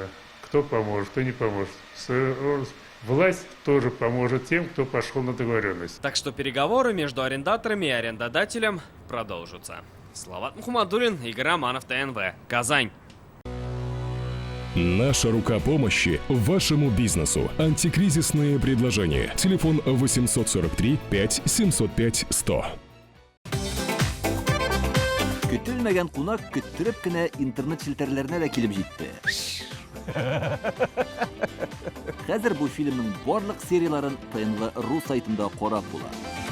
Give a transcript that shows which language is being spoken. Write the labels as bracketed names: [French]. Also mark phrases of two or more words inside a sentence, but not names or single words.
[Russian] Кто поможет, кто не поможет. Власть тоже поможет тем, кто пошел на договоренность. Так что переговоры между арендаторами и арендодателем продолжатся. Салават Мухаммадуллин, Игорь Романов, ТНВ, Казань. Наша рука помощи вашему бизнесу. Антикризисные предложения. Телефон 843 5 705 100. [Tatar] Көтелмәгән кунак көттөреп кенә интернет челтәрләренә дә килеп җитте. Хәзер бу фильмның барлык серияларын ТНВ.ру сайтында карап була.